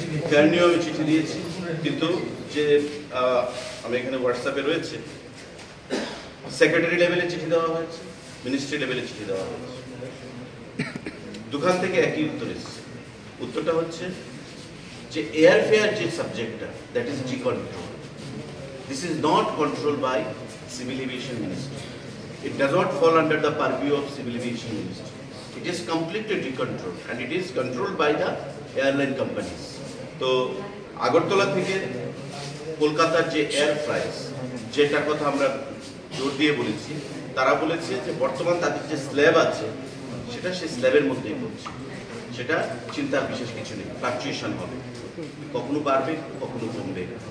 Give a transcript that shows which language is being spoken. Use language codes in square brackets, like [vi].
[bn] Fair নিয়েও আমি চিঠি দিয়েছি, কিন্তু যে আমি এখানে হোয়াটসঅ্যাপে রয়েছে, সেক্রেটারি লেভেলে চিঠি দেওয়া হয়েছে, মিনিস্ট্রি লেভেলে চিঠি দেওয়া হয়েছে, দুখান থেকে একই উত্তর এসেছে। উত্তরটা হচ্ছে যে এয়ার ফেয়ার যে সাবজেক্টটা, [en] That is decontrol. This is not control by civil aviation ministry. It does not fall under the purview of civil aviation ministry. It is completely decontrolled and it is controlled by the airline companies. [bn] তো আগরতলা থেকে কলকাতার যে air flies, যেটার কথা আমরা জোর দিয়ে বলেছি, তারা বলেছে যে বর্তমান তাদের যে স্ল্যাব আছে সেটা সেই স্ল্যাবের মধ্যেই পড়ছে, সেটা চিন্তার বিশেষ কিছু নেই, ফ্লাকচুয়েশন হবে, কখনো বাড়বে কখনো কমবে।